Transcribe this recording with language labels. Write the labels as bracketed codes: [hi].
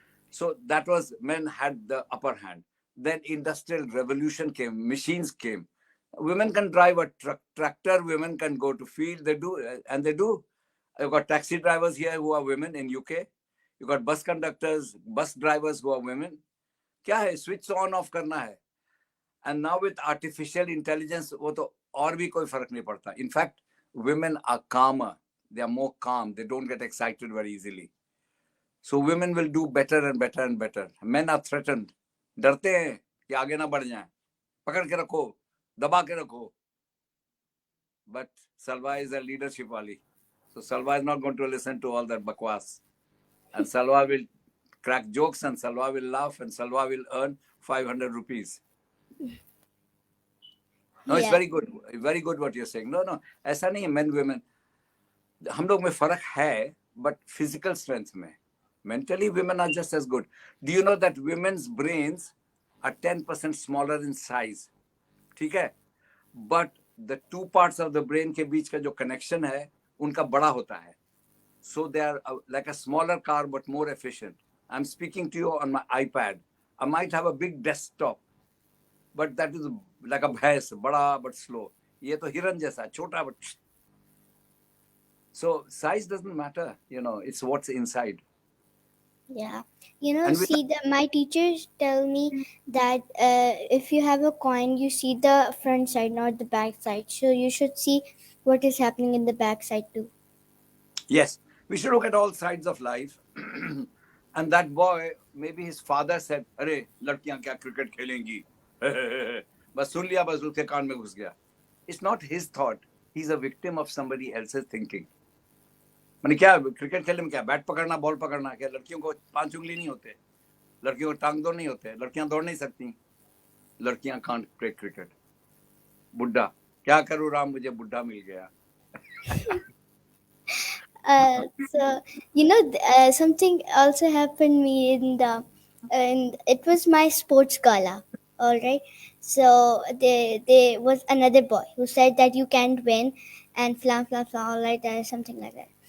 [en] So that was, men had the upper hand. Then industrial revolution came, machines came. Women can drive a tractor, women can go to field, they do, and they do. You've got taxi drivers here who are women in UK. You've got bus conductors, bus drivers who are women. [hi] क्या है, switch on off करना है. [en] And now with artificial intelligence, [hi] वो तो और भी कोई फर्क नहीं पड़ता. [en] In fact, women are calmer. They are more calm. They don't get excited very easily. So women will do better and better and better. Men are threatened. [hi] डरते हैं कि आगे ना बढ़ जाएं. पकड़ के रखो, दबा के रखो. [en] But Salwa is a leadership wali. So Salwa is not going to listen to all that bakwas. And Salwa will crack jokes, and Salwa will laugh, and Salwa will earn 500 rupees. No, it's Yeah. very good what you're saying. [hi] No, ऐसा नहीं है. Men, women, हम लोग में फर्क है, [en] but physical strength [hi] में. [en] Mentally, women are just as good. Do you know that women's brains are 10% smaller in size? [hi] ठीक है? [en] But the two parts of the brain [hi] के बीच का जो connection है, उनका बड़ा होता है. [en] So they are like a smaller car but more efficient. I'm speaking to you on my iPad. I might have a big desktop, but that is like a bhains, बड़ा but slow. [hi] ये तो हिरन जैसा, छोटा but. [en] So size doesn't matter, it's what's inside. Yeah. You know, And with see, my teachers tell me that if you have a coin, you see the front side, not the back side. So you should see what is happening in the back side too. yes, we should look at all sides of life. And that boy, maybe his father said, [hi] अरे लड़कियां क्या cricket खेलेंगी. बस सुन लिया, बस उसके कान में घुस गया. [en] It's not his thought. He's a victim of somebody else's thinking. [hi] मैंने क्या क्रिकेट खेलने में क्या, बैट पकड़ना, बॉल पकड़ना, क्या लड़कियों को 5 उंगली नहीं होते, लड़कियों को टांग दौड़ नहीं होते, लड़कियां दौड़ नहीं सकती, लड़कियां [en] Can't play cricket. [hi] बुढ़ा, क्या करूं राम मुझे बुढ़ा मिल गया. [en] So you know, something also happened me in the, and it was my sports gala. All right. So there was another boy who said that you can't win, and flam flam flam, all right, something like that.